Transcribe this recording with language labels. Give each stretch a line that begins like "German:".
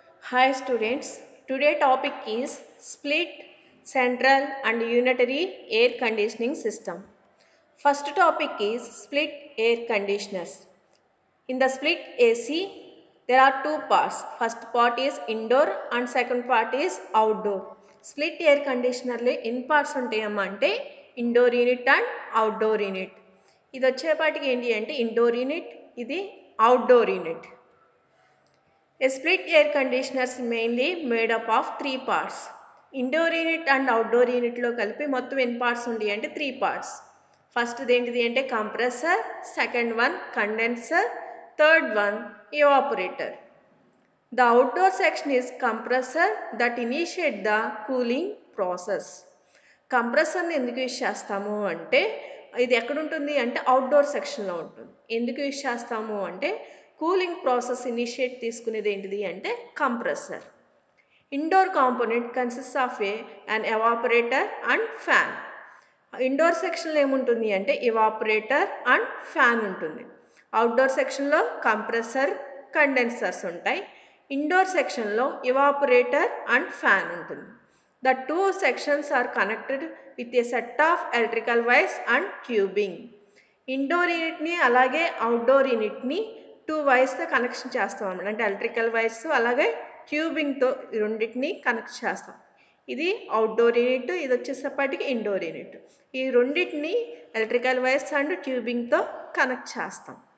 English: Hi students, today topic is split, central and unitary air conditioning system. First topic is split air conditioners. In the split AC, there are two parts. First part is indoor and second part is outdoor.
Telugu: Split air conditioner లో ఎన్ని parts ఉంటాయమ్మా అంటే indoor unit and outdoor unit. ఇది వచ్చేపాటికి ఏంటి అంటే indoor unit, ఇది outdoor unit.
English: A split air conditioner is mainly made up of three parts. Indoor unit and outdoor unit
Telugu: లో కలిపి మొత్తం ఎన్ని పార్ట్స్ ఉంటాయి అంటే 3 parts. ఫస్ట్ ఏంటిది అంటే compressor, second one condenser, third one evaporator.
English: The outdoor section is compressor that initiate the cooling process.
Telugu: కంప్రెసర్ని ఎందుకు use చేస్తాము అంటే ఇది ఎక్కడ ఉంటుంది అంటే అవుట్డోర్ సెక్షన్లో ఉంటుంది. ఎందుకు యూజ్ చేస్తాము అంటే కూలింగ్ ప్రాసెస్ ఇనిషియేట్ తీసుకునేది ఏంటిది అంటే compressor.
English: Indoor component consist of an evaporator and fan.
Telugu: Indoor సెక్షన్లో ఏముంటుంది అంటే ఎవాపరేటర్ అండ్ ఫ్యాన్ ఉంటుంది. అవుట్డోర్ సెక్షన్లో కంప్రెసర్, కండెన్సర్స్ ఉంటాయి. ఇండోర్ సెక్షన్లో ఎవాపరేటర్ అండ్ ఫ్యాన్ ఉంటుంది.
English: The two sections are connected with a set of electrical wires and tubing.
Telugu: Indoor యూనిట్ని అలాగే outdoor యూనిట్ని 2 వైర్స్తో connection చేస్తాం అన్నమాట. అంటే ఎలక్ట్రికల్ వైర్స్ అలాగే ట్యూబింగ్తో రెండింటిని కనెక్ట్ చేస్తాం. ఇది అవుట్డోర్ యూనిట్, ఇది వచ్చేసప్పటికి ఇండోర్ యూనిట్. ఈ రెండింటిని ఎలక్ట్రికల్ వైర్స్ అండ్ ట్యూబింగ్తో కనెక్ట్ చేస్తాం.